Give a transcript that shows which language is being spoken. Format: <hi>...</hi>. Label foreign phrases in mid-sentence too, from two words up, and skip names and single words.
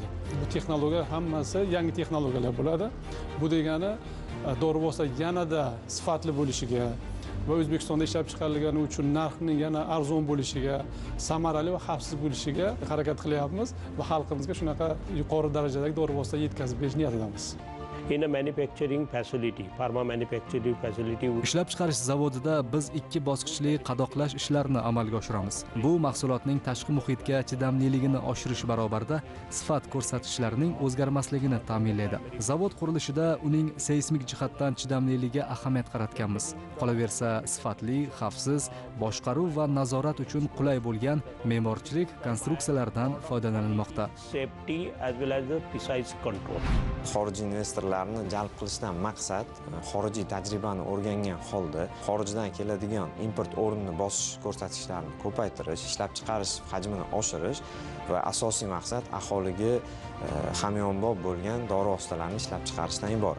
<uz>Bu texnologiya hammasi yangi texnologiyalar bo'ladi. Bu degani dori vosita yanada sifatli bo'lishiga va O'zbekistonda ishlab chiqarilgani uchun narxning yana arzon bo'lishiga, samarali va xavfsiz bo'lishiga harakat qilyapmiz va xalqimizga shunaqa yuqori darajadagi dori vosita yetkazib berish niyatidamiz.</uz> <en>In a manufacturing facility, pharma manufacturing facility.</en> <uz>Ishlab chiqarish zavodida biz 2 bosqichli qadoqlash ishlarini amalga oshiramiz. Bu mahsulotning tashqi muhitga chidamliligini oshirish barobarida sifat ko'rsatkichlarining o'zgarmasligini ta'minlaydi. Zavod qurilishida uning seysmik jihatdan chidamliligiga ahamiyat qaratganmiz. Qolaversa, sifatli, xavfsiz, boshqaruv va nazorat uchun qulay bo'lgan me'morchilik konstruksiyalardan foydalanilmoqda.</uz> <en>Safety as well as the precise control.</en> <uz>Xorijiy investorlarni jalb qilishdan maqsad xorijiy tajribani o'rgangan holda xorijdan keladigan import o'rnini bosish ko'rsatkichlarini ko'paytirish, ishlab chiqarish hajmini oshirish va asosiy maqsad aholiga hamyonbop bo'lgan dori vositalarini ishlab chiqarishdan iborat.</uz>